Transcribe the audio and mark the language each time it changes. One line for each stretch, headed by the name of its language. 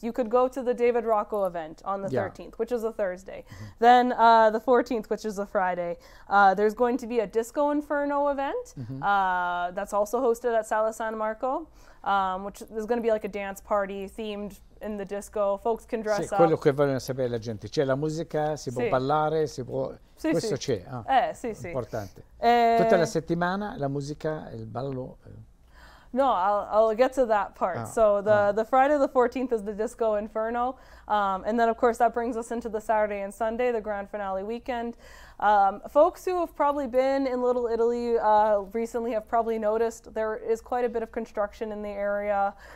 English: You could go to the David Rocco event on the 13th, which is a Thursday. Then the 14th, which is a Friday. There's going to be a Disco Inferno event that's also hosted at Sala San Marco, which is going to be like a dance party themed in the disco. Folks can dress up.
Italian: Quello che vogliono sapere la gente. C'è la musica, si può ballare, si può... Questo c'è. Importante. Tutta la settimana la musica e il ballo...
English: No, I'll get to that part. So the Friday the 14th is the Disco Inferno. And then, of course, that brings us into the Saturday and Sunday, the grand finale weekend. Folks who have probably been in Little Italy recently have probably noticed there is quite a bit of construction in the area.